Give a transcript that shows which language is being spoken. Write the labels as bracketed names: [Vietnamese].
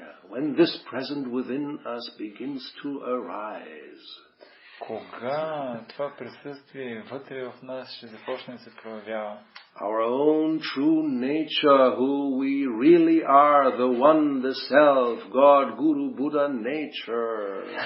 [English] When this present within us begins to arise. [Bulgarian] Кога това присъствие вътре в нас ще започне да се проявява? [English] Our own true nature, who we really are, the one, the self, God, Guru, Buddha, nature.